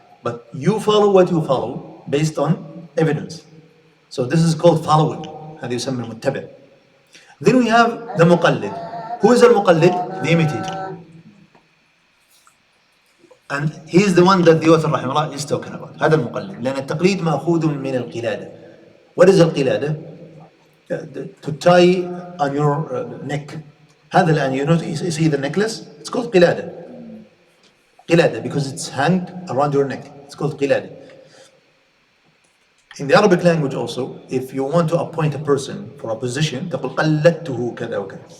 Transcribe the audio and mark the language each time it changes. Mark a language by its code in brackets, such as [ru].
[en] But you follow what you follow based on evidence. So this is called following. [ar] هذا يسمى المتبع. [en] Then we have the muqallid. Who is the muqallid? The imitator. And he is the one that the author رحمه الله is talking about. [ar] هذا المقلد. لأن التقليد مأخوذ من القلادة. [en] What is القلادة? To tie on your neck. [ar] هذا الآن, [en] you see the necklace? It's called قلادة. قلادة because it's hanged around your neck. It's called قلادة. In the Arabic language also, if you want to appoint a person for a position, [ar] تقول قلدته كذا وكذا.